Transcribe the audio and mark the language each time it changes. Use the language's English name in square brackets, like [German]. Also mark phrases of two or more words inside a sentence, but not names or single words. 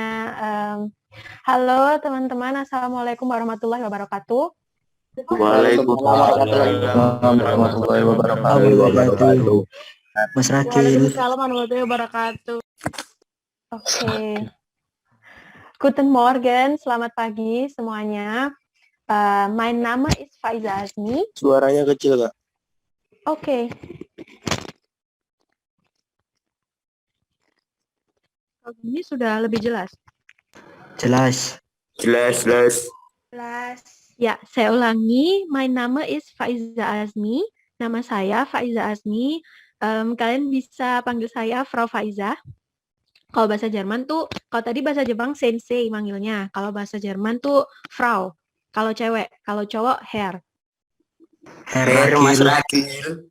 [Indonesian] Halo teman-teman, [Arabic] السلام عليكم ورحمة الله وبركاته. وعليكم السلام ورحمة الله وبركاته. [Indonesian] Mas Rakil. [Arabic] وعليكم السلام ورحمة الله وبركاته. [Indonesian] Oke. [German] Guten Morgen, [Indonesian] selamat pagi semuanya. [German] Mein Name ist Faiza Asmi. [Indonesian] Suaranya kecil, Kak. Oke. Ini sudah lebih jelas? Jelas. Ya, saya ulangi. [German] Mein Name ist Faiza Asmi. [Indonesian] Nama saya [German] Faiza Asmi. [Indonesian] Kalian bisa panggil saya Frau Faiza. Kalau bahasa Jerman tuh, kalau tadi bahasa Jepang sensei manggilnya. Kalau bahasa Jerman tuh Frau. Kalau cewek, kalau cowok Herr. Herr Mas Rakil.